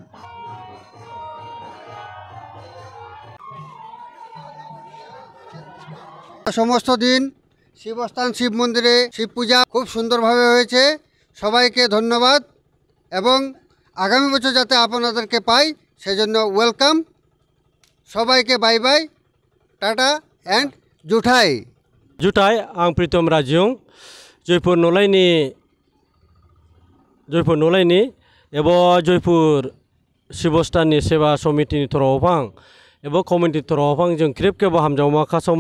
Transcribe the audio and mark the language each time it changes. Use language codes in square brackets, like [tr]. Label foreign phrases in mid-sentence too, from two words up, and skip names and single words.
[bn] সমস্ত দিন শিবস্থান শিব মন্দিরে শিব পূজা খুব সুন্দরভাবে হয়েছে সবাইকে ধন্যবাদ এবং আগামী বছর যাতে আপনাদেরকে পাই সেজন্য ওয়েলকাম সবাইকে [en] bye bye ta-ta [bn] एंड जुठाई [brx] जुठाई आं प्रीतम राजियं जयपुर नलायनि एबो जयपुर शिबस्थाननि सेवा समितिनि थरावफां एबो कमिटि थरावफां जों क्रिप केबो हामजावमा खासावमा